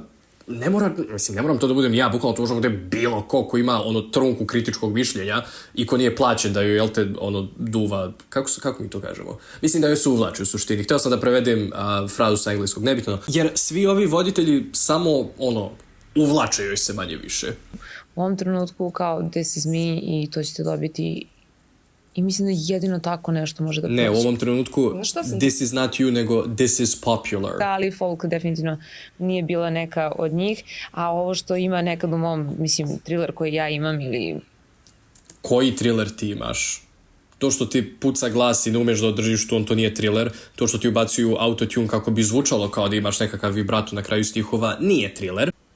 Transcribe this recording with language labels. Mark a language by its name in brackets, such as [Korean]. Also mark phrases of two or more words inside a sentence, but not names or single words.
[Serbian] Ne moram to da budem ja, bukvalno to možemo da je bilo ko ima trunku kritičkog mišljenja i ko nije plaćen da joj, jel te, duva, kako mi to kažemo? Mislim da joj se uvlači u suštini. Htio sam da prevedem frazu sa engleskog, nebitno. Jer svi ovi voditelji samo, uvlače joj se manje više. U ovom trenutku kao [English] this is me [Serbian] i to ćete dobiti i mislim da jedino tako nešto može da proći. Ne, u ovom trenutku [English] this is not you, [Serbian] nego [English] this is popular. [Serbian] Da, ali folk definitivno nije bila neka od njih, a ovo što ima nekad u mom, thriller koji ja imam ili... Koji thriller ti imaš? To što ti puca glas i ne umeš da održiš to nije thriller. To što ti ubacuju autotune kako bi zvučalo kao da imaš nekakav vibrato na kraju stihova, nije thriller.